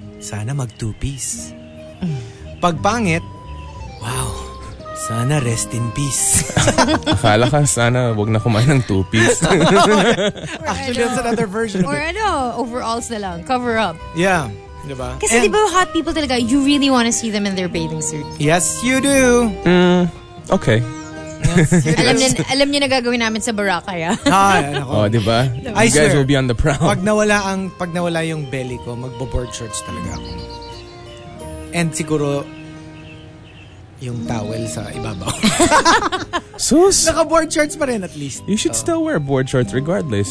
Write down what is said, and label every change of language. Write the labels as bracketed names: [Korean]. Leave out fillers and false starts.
[Filipino] Sana mag two-piece. Pagpangit, wow, sana rest in peace. Akala ka sana wag na kumain ng two-piece. [English] Actually, that's another version. Or ano, overalls na lang, cover up. Yeah, diba? Kasi and, diba hot people talaga, you really want to see them in their bathing suit. Yes, you do. Okay. [Filipino] Alam niyo na gagawin namin sa Boracay. Oh, diba? [English] You guys will be on the prowl. [Filipino] Pag nawala yung belly ko, magbo-board shorts talaga ako. And siguro yung towel sa ibabaw. Sus. Naka-board shorts pa rin at least. [English] You should still wear board shorts regardless.